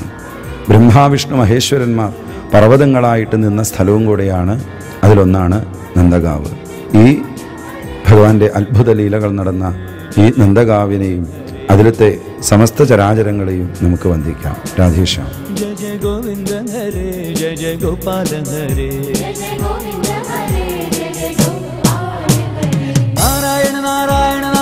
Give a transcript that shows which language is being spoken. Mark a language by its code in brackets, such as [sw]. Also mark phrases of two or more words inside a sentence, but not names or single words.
[ml] ബ്രഹ്മാവിഷ്ണു മഹേശ്വരന്മാർ പർവ്വതങ്ങളായിട്ട് നിന്ന സ്ഥലവും കൂടെയാണ്. അതിലൊന്നാണ് നന്ദഗാവ്. ഈ ഭഗവാന്റെ അത്ഭുത ലീലകൾ നടന്ന ഈ നന്ദഗാവിനെയും അതിലത്തെ സമസ്ത ചരാചരങ്ങളെയും നമുക്ക് വന്ദിക്കാം. രാധേശ്യാം. [hi] जय जय गोविंद हरे जय जय गोपाल हरे नारायण नारायण